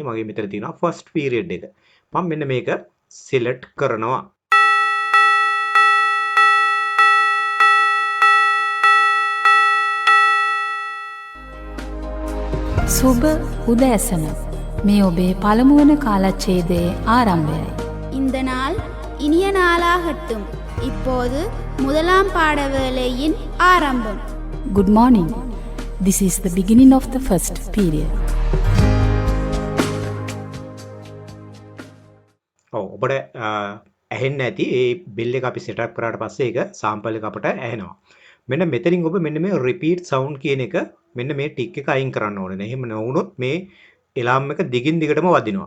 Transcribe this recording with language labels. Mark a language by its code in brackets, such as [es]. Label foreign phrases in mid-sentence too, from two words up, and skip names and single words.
[si] මගේ මෙතන තියෙනවා [en] first period [si] එක. මම මෙන්න මේක සිලෙක්ට් කරනවා. සුබ උදෑසන. මේ ඔබේ පළමුවන කාලච්ඡේදයේ ආරම්භයයි. [ta] இந்த நாள் இனிய நாளாகட்டும். இப்போது முதலாம் பாட வேளையின் ஆரம்பம். [en] Good morning. This is the beginning of the first period. [si] ඔබට ඇහෙන්න ඇති ඒ බෙල් එක අපි සෙටප් කරාට පස්සේ ඒක සාම්පල් එක අපට ඇහෙනවා. මෙන්න මෙතනින් ඔබ මෙන්න මේ [en] repeat sound [si] කියන එක මෙන්න මේ ටික් එක අයින් කරන්න ඕනේ. එහෙම නොවුනොත් මේ එලාම් එක දිගින් දිගටම වදිනවා.